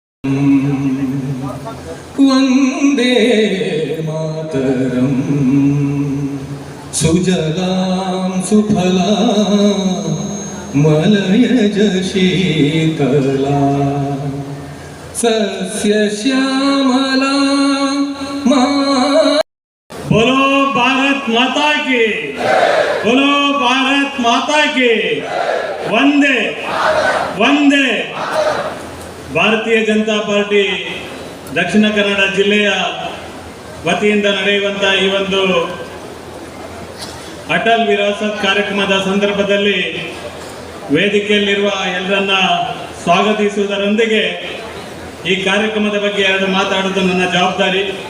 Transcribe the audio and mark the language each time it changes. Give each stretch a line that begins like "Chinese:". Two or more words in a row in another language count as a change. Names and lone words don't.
Sanskrit: ವಂದೇ ಮಾತರಂ ಸುಜಲಾಂ ಸುಫಲಾಂ ಮಲಯಜ ಶೀತಲಾ ಸಸ್ಯ ಶ್ಯಾಮಲಾ
Hindi: बोलो भारत माता की, बोलो भारत माता की, वंदे वंदे।
Kannada: ಭಾರತೀಯ ಜನತಾ ಪಾರ್ಟಿ ದಕ್ಷಿಣ ಕನ್ನಡ ಜಿಲ್ಲೆಯ ವತಿಯಿಂದ ನಡೆಯುವಂಥ ಈ ಒಂದು ಅಟಲ್ ವಿರಾಸತ್ ಕಾರ್ಯಕ್ರಮದ ಸಂದರ್ಭದಲ್ಲಿ ವೇದಿಕೆಯಲ್ಲಿರುವ ಎಲ್ಲರನ್ನ ಸ್ವಾಗತಿಸುವುದರೊಂದಿಗೆ ಈ ಕಾರ್ಯಕ್ರಮದ ಬಗ್ಗೆ ಎರಡು ಮಾತಾಡೋದು ನನ್ನ ಜವಾಬ್ದಾರಿ.